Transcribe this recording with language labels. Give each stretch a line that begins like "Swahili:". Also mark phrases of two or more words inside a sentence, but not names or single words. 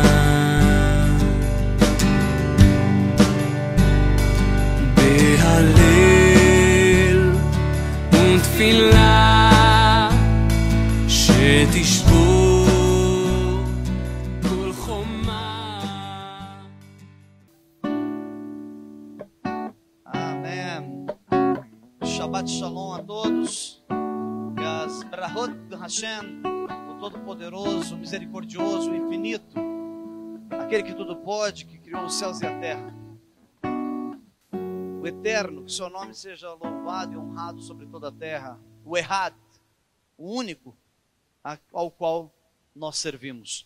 Hebrew: בהלל ותפילה שתשבור כל חומה.
Portuguese: Amém.
Hebrew: שבת שלום
Portuguese: a todos. Que as brahot do Hashem, o Todo-Poderoso, o Misericordioso, o Infinito, aquele que tudo pode, que criou os céus e a terra, o Eterno, que seu nome seja louvado e honrado sobre toda a terra, o Errad, o único ao qual nós servimos.